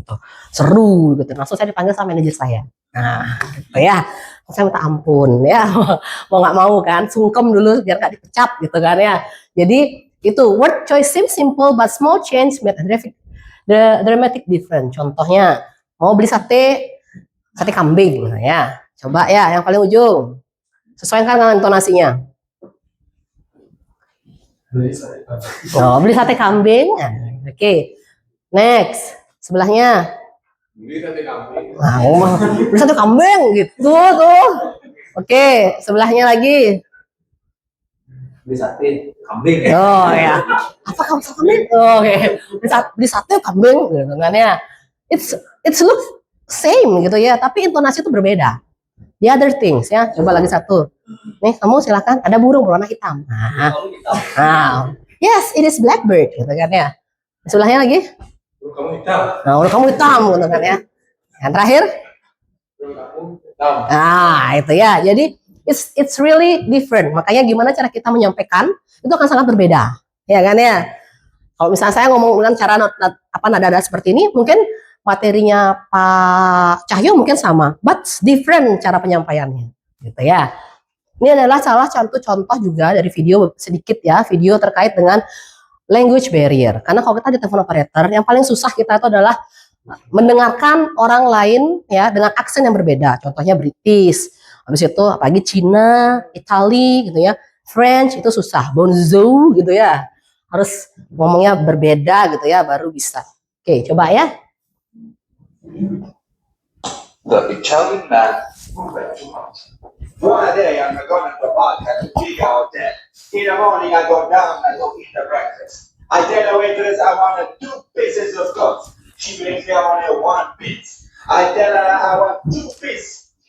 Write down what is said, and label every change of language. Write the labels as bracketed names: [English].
[Indonesian] Gitu. Seru gitu. Langsung saya dipanggil sama manajer saya. Nah, gitu ya. Saya minta ampun ya. Mau nggak mau kan, sungkem dulu biar nggak dipecat gitu kan ya. Jadi itu [English] word choice seems simple but small change made a dramatic difference. [Indonesian] Contohnya mau beli sate kambing ya. Coba ya yang paling ujung. Sesuaikan dengan intonasinya. Beli sate kambing. Oke. Next, sebelahnya. Beli sate kambing. Beli sate kambing gitu tuh. Oke, sebelahnya lagi. beli sate kambing. Oh ya, apa kamu kambing? Oh, oke, beli sate kambing, gitu kan ya. [English] It's look same [Indonesian] gitu ya, tapi intonasi itu berbeda. [English] The other things [Indonesian] ya, coba lagi satu. Nih kamu silakan, ada burung berwarna hitam. Nah, [English] yes, it is blackbird, [Indonesian] gitu kan ya. Sebelahnya lagi. Burung kamu hitam. Nah, burung kamu hitam, gitu kan ya. Yang terakhir. Burung kamu hitam. Nah, itu ya. [English] Jadi it's really different. [Indonesian] Makanya gimana cara kita menyampaikan itu akan sangat berbeda, ya kan ya. Kalau misalnya saya ngomong dengan cara nada seperti ini, mungkin materinya Pak Cahyo mungkin sama, [English] but different [Indonesian] cara penyampaiannya, gitu ya. Ini adalah salah satu contoh juga dari video sedikit ya, video terkait dengan language barrier. Karena kalau kita di telepon operator, yang paling susah kita itu adalah mendengarkan orang lain ya dengan aksen yang berbeda. Contohnya British, habis itu apalagi Cina, Itali gitu ya, French itu susah, bonjour gitu ya. Harus ngomongnya berbeda gitu ya baru bisa. Oke, coba ya. [English] The Italian man moved too much. One day I'm going to the bar at the big hotel. In the morning I go down and go eat the breakfast. I tell the waitress I want 2 pieces of toast. She brings me only 1 piece. I tell her I want 2 pieces.